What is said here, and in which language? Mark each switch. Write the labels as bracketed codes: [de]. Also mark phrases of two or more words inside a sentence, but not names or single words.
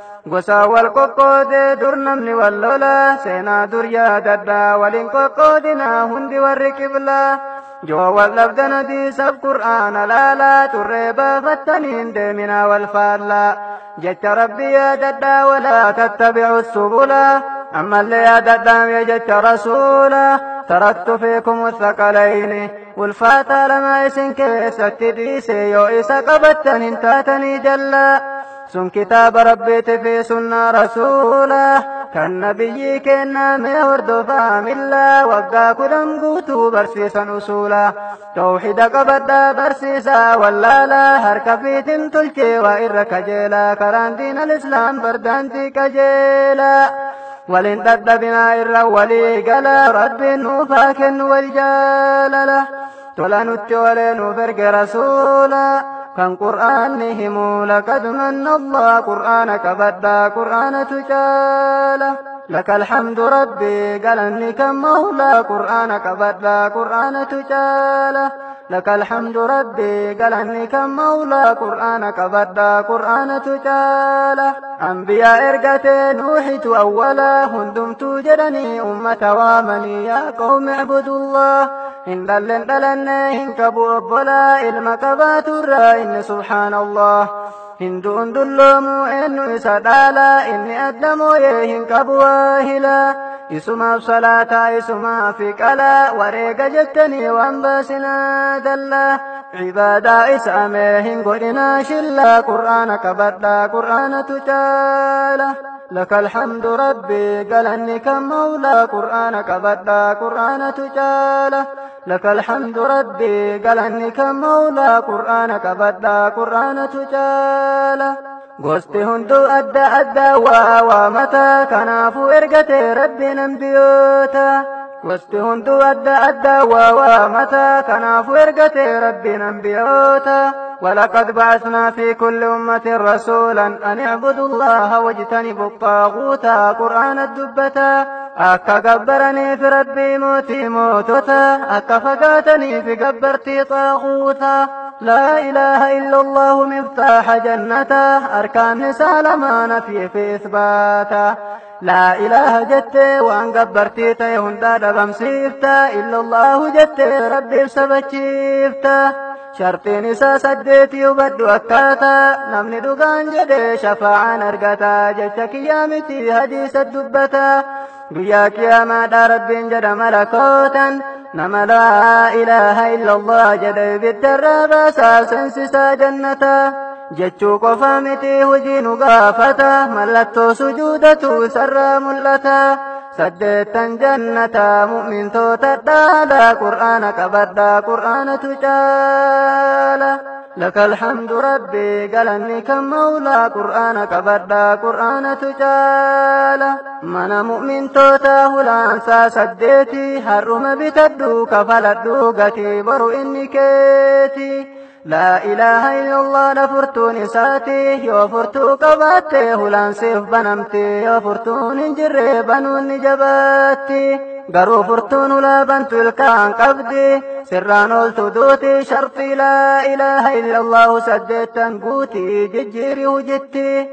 [om] Gosa wal qoqqoodee dur namni wal lola, seenaa dur yaadadhaa, waliin qoqqoodinaa hundi warri qibla. Yoo wal dhabdan hadiisaf Qur'aana laala, xurree baafattaniin deeminaa wal faalla. Jecha Rabbi yaadadhaa, [ar] ولا تتبعوا السبل, [om] ammallee yaadadhaa mee jecha rasuula. [ar] تركت فيكم الثقلين، [om] ulfaataa lama isin keessatti dhiise, yoo isa qabattan hin taatanii jalla. Sun kitaaba Rabbiiti fi sunnaa rasuula, kan nabiyyi kennaa mee hordofaa milla, waggaa kudhan guutuu barsiisan usuula. Tawxiida qabadhaa barsiisaa wallaala, harka fiitin tolchee waa irra kajeela, karaan diinal Islaam bardaantii kajeela. Waliin dadhabinaa irra walii gala, Rabbiin nuuf haa kennu wal jaalala. Tola nutti olee nuuf erge rasuula, kan Qur'aanni himu, [ar] لقد من الله، [om] Qur'aana qabadhaa, Qur'aanatu caala. [ar] لك الحمد [om] Rabbi, galanni kan Mawlaa, Qur'aana qabadhaa, Qur'aanatu caala. [ar] لك الحمد [om] Rabbi, galanni kan Mawlaa, Qur'aana qabadhaa, Qur'aanatu caala. Anbiyaa ergatee Nuuxitu awwala, hundumtuu jedhanii ummata waamanii, [ar] يا قوم اعبدوا الله. [om] Hin dhallen dhalanne hin qabu obbola, ilma qabaaturraa inni subhaanallah. Hinduun dulloomu eenyu isa dhaala, inni adda mooyee hin qabu waahila. Isumaaf salaataa, isumaaf qala, wareega jettanii waan baasinaa dalla. Ibaadaa isa amee hin godhinaa shilla, Qur'aana qabadhaa, Qur'aanatu caala. [ar] لك الحمد ربي، [om] galanni kan mawlaa, Qur'aana qabadhaa, Qur'aanatu caala. [ar] لك الحمد ربي، [om] galanni kan mawlaa, Qur'aana qabadhaa, Qur'aanatu caala. Gosti hunduu adda adda waa waa mataa, kanaafuu ergatee Rabbiin anbiyoota. Gosti hunduu adda adda waa waa mataa, kanaafuu ergatee Rabbiin anbiyoota. [ar] ولقد بعثنا في كل أمة رسولا أن اعبدوا الله واجتنبوا الطاغوت. [om] Qur'aana dubbata. Akka gabbaraniif Rabbii mootii mootota, akka fagaataniif gabbartii xaaguuta. [ar] لا إله إلا الله مفتاح جنة. [om] Arkaan isaa lamaana fi fi isbaata. [ar] لا إله [om] jettee waan gabbartii ta'e hundaa dhabamsiifta. [ar] إلا الله [om] jettee Rabbiif sabachiifta. Shartiin isaa saddeeti hubadhu akkaataa. Namni dhugaan jedhee shafaa'aan argata. Jecha kiyyaa miti hadiisa dubbata. Guyyaa qiyaamaadhaa Rabbiin jedha malakootan. Nama [ar] لا إله إلا الله [om] jedhe ibiddarraa baasaa seensisaa jannata. Jechuu qofa miti hojii nu gaafata. Mallattoo sujuudatu isarraa mul'ata. Saddeettan jannata mu'mintoota dhaala. Qur'aana qabadhaa, Qur'aanatu caala. لك الحمد ربي، galanni kan mawlaa, Qur'aana qabadhaa, Qur'aanatu caala. Mana mu'mintoota hulaansaa saddeeti, har'uma bitadhu, kafaladhu, gatii boru inni keeti. [ar] لا إله إلا الله [om] na furtuun isaati, yoo furtuu qabaatte hulaan siif banamti, yoo furtuun hin jirre banuun ni jabaatti. Garuu furtuun hulaa bantu ilkaan qabdi, sirraan ooltu duuti, shartii [ar] لا إله إلا الله [om] saddeettan guuti, jijjiiri hujitti.